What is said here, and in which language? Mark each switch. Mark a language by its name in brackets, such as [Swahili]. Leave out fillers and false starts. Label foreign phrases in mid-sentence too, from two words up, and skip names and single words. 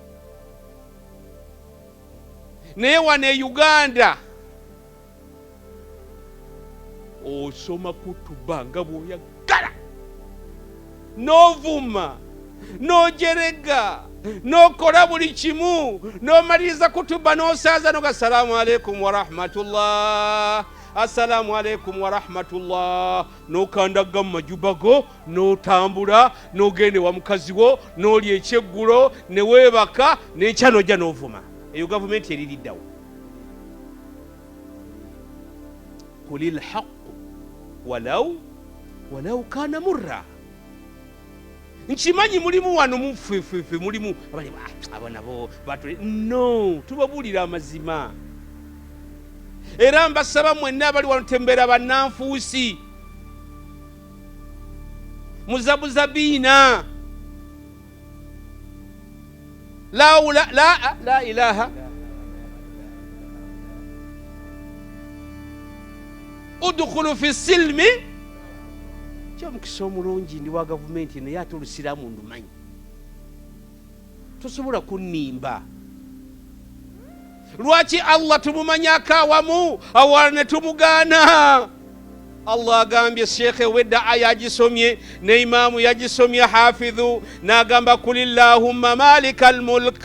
[Ganda] Naye wano e Uganda osoma kutuba nga bw'oyagala n'ovuma n'ojerega n'okola buli kimu n'omaliriza kutuba n'osaaza noga [Arabic] السلام عليكم ورحمة الله السلام عليكم ورحمة الله [Ganda] n'okandaga mu majuba go n'otambula n'ogende wa mukazi wo n'olya ekyeggulo ne weebaka n'enkya n'ojja n'ovuma. Eyo gavumenti eririddawo. [Arabic] قل الحق ولو كان مرا. [Ganda] Nkimanyi mulimu wano mufefefe mulimu abo nabo batule. No, tubabuulira amazima. Era mbasaba mwenna abali wano tembera bannanfuusi muzabuzabiina [Arabic] لا إله ادخلوا في السلم. [Ganda] Kyamukisa omulungi ndi wa gavumenti naye ate olusiraamu ndumanyi. Tosobola kunnimba. Lwaki Allah tumumanyako awamu awala ne tumugaana? Allah agambye Sheikhe wedda aya agisomye ne Imaamu yagisomye Hafidhu n'agamba [Arabic] قل اللهم مالك الملك.